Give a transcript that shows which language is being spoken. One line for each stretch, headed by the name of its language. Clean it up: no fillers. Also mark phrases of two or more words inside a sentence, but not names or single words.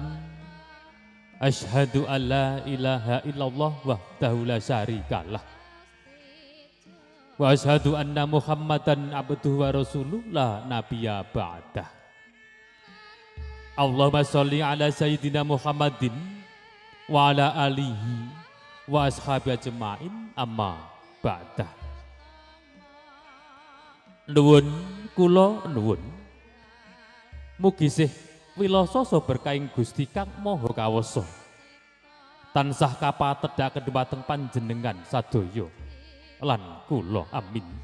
Arabic: أشهد أن لا إله إلا الله وحده لا شريك له. وأشهد أن محمدا عبده ورسوله لا نبي بعده. اللهم صل على سيدنا محمد وعلى آله وأصحاب أجمعين أما بعده.
Javanese: Nuwun kula nuwun mugi sih wilasa so berkaing Gusti Kang Maha Kawasa tansah kapatedhaken dhumateng panjenengan sadaya lan kula amin.